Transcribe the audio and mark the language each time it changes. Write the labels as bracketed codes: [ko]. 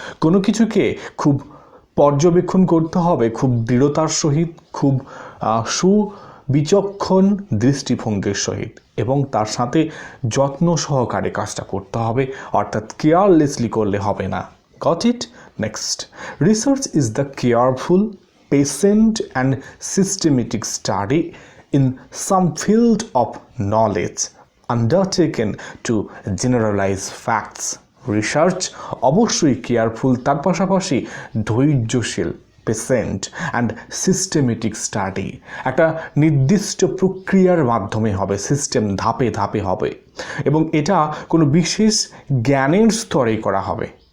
[bn] কোনো কিছুকে খুব পর্যবেক্ষণ করতে হবে, খুব দৃঢ়তার সহিত, খুব সুবিচক্ষণ দৃষ্টিভঙ্গির সহিত, এবং তার সাথে যত্ন সহকারে কাজটা করতে হবে, অর্থাৎ কেয়ারলেসলি করলে হবে না। [en] Got it? Next, research is the careful, patient and systematic study in some field of knowledge undertaken to generalize facts. [bn] Research অবশ্যই কেয়ারফুল, তার পাশাপাশি ধৈর্যশীল, পেশেন্ট অ্যান্ড সিস্টেমেটিক স্টাডি। একটা নির্দিষ্ট প্রক্রিয়ার মাধ্যমে হবে, সিস্টেম, ধাপে ধাপে হবে, এবং এটা কোনো বিশেষ জ্ঞানের স্তরে করা হবে।